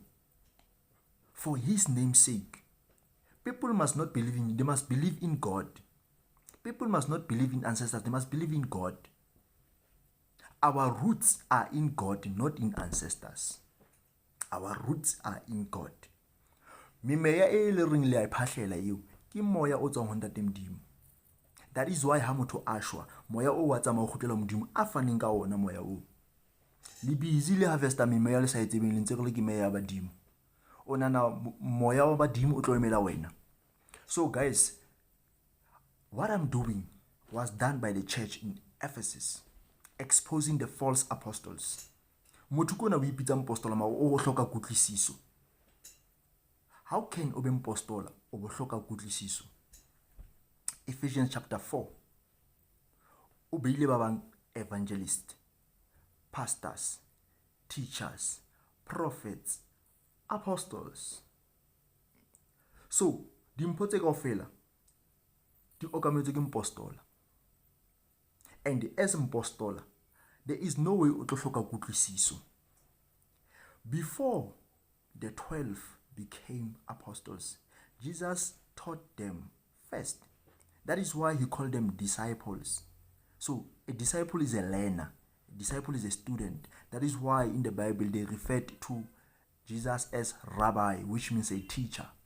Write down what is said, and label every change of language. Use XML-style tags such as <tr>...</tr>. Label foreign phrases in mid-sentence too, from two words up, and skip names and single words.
<en>For his name's sake. People must not believe in, they must believe in God. People must not believe in ancestors, they must believe in God. Our roots are in God, not in ancestors. Our roots are in God.</en> <st>Memeya e le ring le a iphahlela eo ke moya o tswang ho ntate Modimo.</st> <en>That is why</en> <st>ha motho a shwa moya o wa tsamaya go khutlela Modimo a faneng ka ona moya o. Le busy le harvesta memeya le sa etsebeng le ntse re le ke meya ya badimo. Ona na moya wa badimo o tlo emela wena.</st> <en>So guys, what I'm doing was done by the church in Ephesus, exposing the false apostles.</en> <st>Motho kona o ipitsa mopostola ma o hloka kutlwisiso.</st> <en>How can</en> <st>o be mopostola o bo hloka kutlwisiso?</st> <en>Ephesians chapter 4.</en> <st>O beile ba bang</st> <en>evangelists, pastors, teachers, prophets, apostles. So,</en> <st>dimpho tse kaofela di okametswe ke mopostola.</st> <en>And as mopostola, there is no way</en> <st>o tlo hloka kutlwisiso.</st> <en>Before the 12 became apostles, Jesus taught them first. That is why he called them disciples. So a disciple is a learner. A disciple is a student. That is why in the Bible they referred to Jesus as rabbi, which means a teacher.</en>